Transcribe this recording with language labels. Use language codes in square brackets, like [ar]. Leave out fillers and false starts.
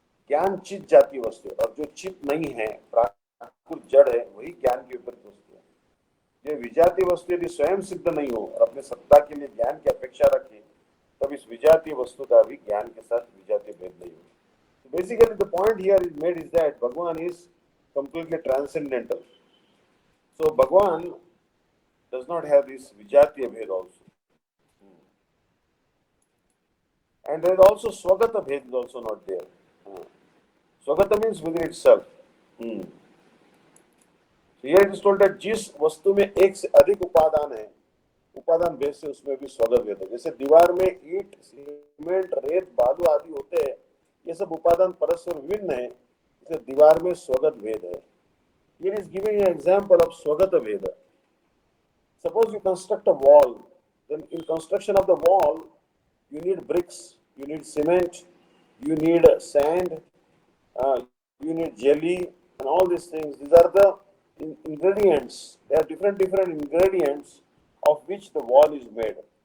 [hi] ज्ञान चित जातीय वस्तु है और जो चित नहीं है प्राकृत जड़ है वही ज्ञान की विपरीत वस्तु है. जो विजातीय वस्तु यदि स्वयं सिद्ध नहीं हो और अपने सत्ता के लिए ज्ञान की अपेक्षा रखे तब इस विजातीय वस्तु का भी ज्ञान के साथ विजातीय भेद नहीं हो. [en] So basically the point here is made is that Bhagwan is completely transcendental. So Bhagwan does not have this vijatiya bhed also. And there is also swagata bhed is also not there. Swagata means within itself. So here it is told that [hi] जिस वस्तु में एक से अधिक उपादान है उपादान भेद से उसमें भी स्वगत भेद है. जैसे दीवार में ईंट सीमेंट रेत बालू आदि होते हैं ये सब उपादान परस्पर विभिन्न है इसलिए दीवार में स्वगत भेद है. [en] Here is giving an example of swagata veda. Suppose you construct a wall, then in construction of the wall you need bricks, you need cement, you need sand, you need jelly and all these things. These are the ingredients. There are different ingredients of which the wall is made.